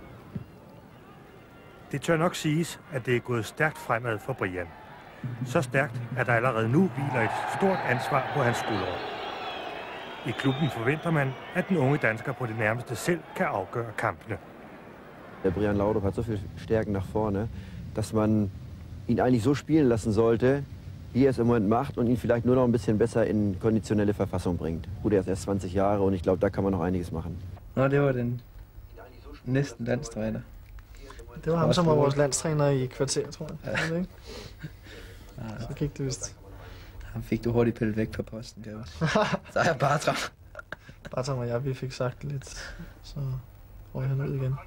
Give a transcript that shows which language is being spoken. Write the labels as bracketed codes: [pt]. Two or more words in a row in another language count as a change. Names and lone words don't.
[da] Det tør nok siges, at det er gået stærkt fremad for Brian. Så stærkt, at der allerede nu hviler et stort ansvar på hans skuldre. I klubben forventer man, at den unge dansker på det nærmeste selv kan afgøre kampene. [de] Brian Laudrup hat so viel Stärken nach vorne, dass man ihn eigentlich so spielen lassen sollte, wie er es im Moment macht und ihn vielleicht nur noch ein bisschen besser in konditionelle Verfassung bringt. Gut, er ist erst 20 Jahre und ich glaube, da kann man noch einiges machen. [da] Nå, det var den næsten landstræner. Det var ham, som var vores landstræner i kvarter, tror jeg. Ja. Ikke? Så gik det vist. Han fik du hurtigt pillet væk på posten, kan jeg også. Så er jeg Bartram. Bartram og jeg, vi fik sagt lidt, så røg han ud igen.